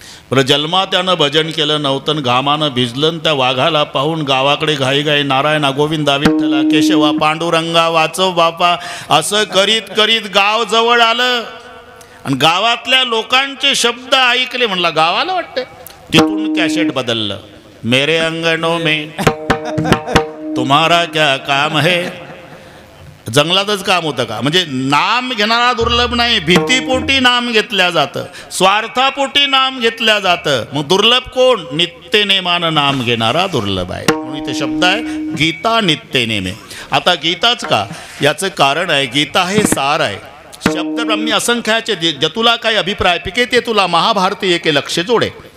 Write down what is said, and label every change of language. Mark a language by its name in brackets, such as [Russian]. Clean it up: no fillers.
[Marathi] बरं, जन्मा त्यानं भजन केलं नव्हतं, घामानं भिजलं. त्या वाघाला पाहून गावाकडे घाईघाई नारायणा गोविंदा विठ्ठला केशवा पांडुरंगा वाचव बापा असं करीत करीत गाव जवळ आलं. आणि गावातल्या लोकांचे शब्द ऐकले. म्हणला गावाला वाटतं. तिथून कॅसेट बदललं. [Hindi] मेरे अंगणों में तुम्हारा क्या काम है. [Marathi] जंगलातच काम होतं का? म्हणजे नाम घेणारा दुर्लभ नाही, भीतीपोटी नाम घेतल्या जातं, स्वार्थापोटी नाम घेतल्या जातं. मग दुर्लभ कोण? नित्यनेमानं नाम घेणारा दुर्लभ आहे. म्हणून इथे शब्द आहे गीता नित्यनेमे. आता गीताच का? याचं कारण आहे गीता हे सार आहे. शब्द ब्रह्मी असंख्याचे जतुला काही अभिप्राय पिके ते तुला महाभारती एके लक्ष जोडे.